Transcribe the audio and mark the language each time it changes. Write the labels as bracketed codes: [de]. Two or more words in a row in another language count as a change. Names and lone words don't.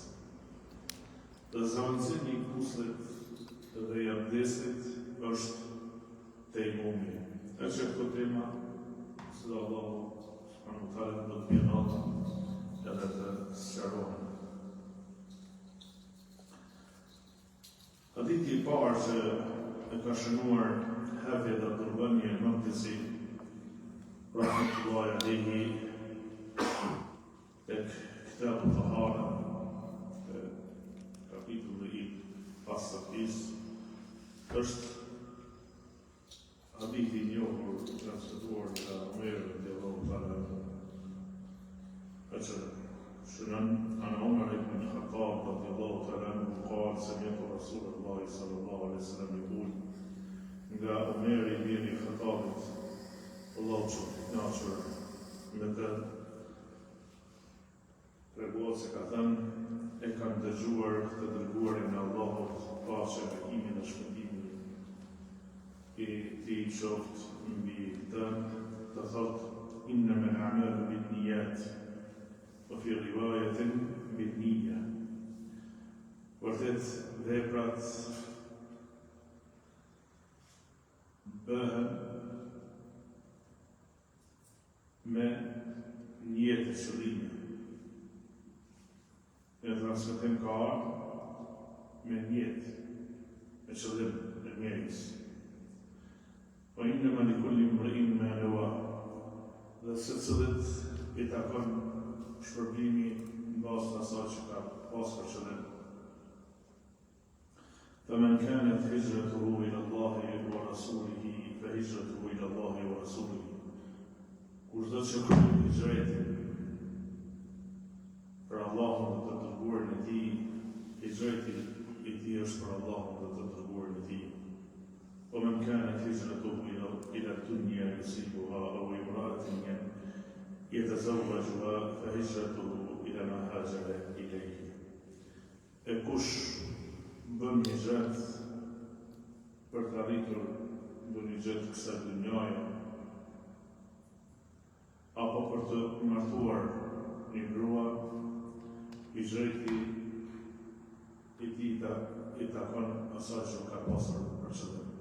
[sq] Dhe zëvendësimi i kuslit dhe i abdestit është tejmumi. E që këto tema, se dhe Allahu subhanahu wa taala do të vjen ata edhe të sqarohen. Hadithi i parë që e ka shënuar Hafidh Abdul-Ghani al-Maqdisi, [ar] رحمة الله عليه, [sq] tek Kitab al-Tahara, kapitulli i pasatisë, është hadithi i njohur transmetuar nga Omer [ar] رضي الله تعالى عنه. شنن عن عمر بن الخطاب رضي الله تعالى عنه قال سمعت رسول الله صلى الله عليه وسلم يقول [sq] nga Omeri ibn Khattabit, Allahu që knaqur me të treguar se ka thënë, e kanë dëgjuar të dërguarin e Allahut, paqja, bekimin dhe shpëtimin i tij qoftë mbi të thotë, [ar] إنما الأعمال بالنيات, وفي رواية بالنية. [sq] Vërtet veprat bëhen me niyet e qëllime. Në transmetim ka ardhur me niyet e qëllim e njerëzis. [ar] Po إنما لكل امرئ ما نوى. [sq] Dhe secillit i takon shpërblimi në bazë të asaj që ka pas për qëllim. [ar] فمن كانت هجرته إلى الله ورسوله فهجرته إلى الله ورسوله. [sq] Kur do të shkojë hijretin për Allahun dhe të dërguarin e tij, hijreti I tij është për Allahun dhe të dërguarin e tij. [ar] ومن كانت هجرته إلى الدنيا يصيبها أو امرأة يتزوجها فهجرته إلى ما هاجر إليه. [sq] E kush bën hijret për të arritur bën hijret kësaj dynjaje apo për të martuar një grua, hijreti I tij I takon asaj që ka pasur për qëllim.